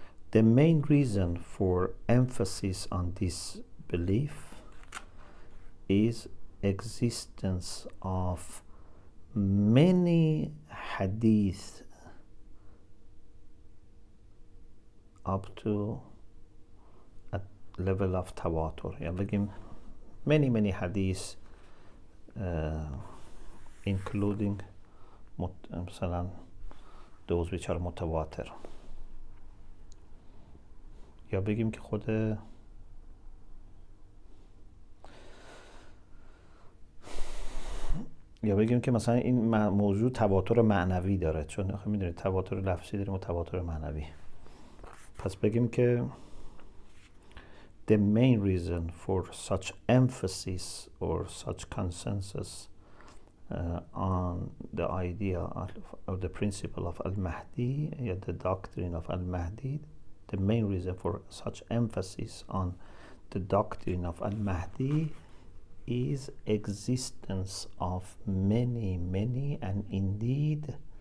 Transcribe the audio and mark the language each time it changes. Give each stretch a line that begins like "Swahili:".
English: The main reason for emphasis on this belief is existence of many hadith up to a level of tawatur. Yeah,
Persian: بگیم
English: many hadith including
Persian: مثلا
English: those which are mutawatir.
Persian: یا بگیم که خود یا بگیم که مثلا این موضوع تواتر معنوی داره، چون آخه میدونید تواتر لفظی داریم و تواتر معنوی. پس بگیم که
English: the main reason for such emphasis or such consensus on the idea of the principle of Al-Mahdi, the doctrine of Al-Mahdi, the main reason for such emphasis on the doctrine of Al-Mahdi is existence of many and indeed